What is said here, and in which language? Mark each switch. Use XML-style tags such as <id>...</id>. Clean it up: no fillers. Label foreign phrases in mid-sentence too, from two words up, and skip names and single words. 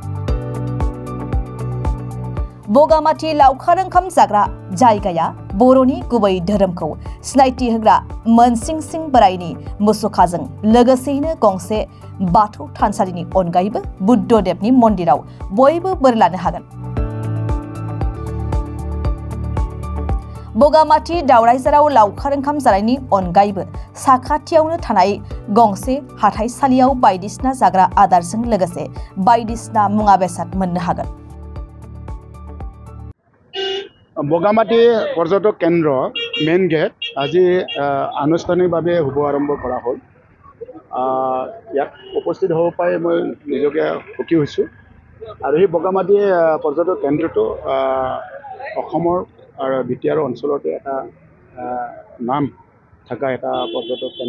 <brx>बगामाथि लावखार ओंखाम जाग्रा जायगाया बर'नि गुबै धोरोमखौ सिनायथि होग्रा मोनसिंसिं बोराइनि मुसुखाजों लोगोसेयैनो गंसे बाथौ थानसालिनि अनगायैबो बुद्धदेबनि मन्दिराव बयबो बोर लानो हागोन। बगामाथि दावराइजाराव लावखार ओंखाम जानायनि अनगायैबो साखाथियावनो थानाय गंसे हाथाइसालियाव बायदिसिना जाग्रा आदारजों लोगोसे बायदिसिना मुवा बेसाद मोननो हागोन।</brx> <as>বগামাটি পৰ্যটক কেন্দ্ৰ মেইন গেট আজি আনুষ্ঠানিকভাৱে শুভ আৰম্ভ কৰা হ'ল। ইয়াত উপস্থিত হ'ব পাই মই নিজকে সুখী হৈছোঁ। আৰু এই বগামাটি পৰ্যটক কেন্দ্ৰটো অসমৰ আৰু বিটিআৰ অঞ্চলতে এটা নাম থকা এটা পৰ্যটক কেন্দ্ৰ।</as>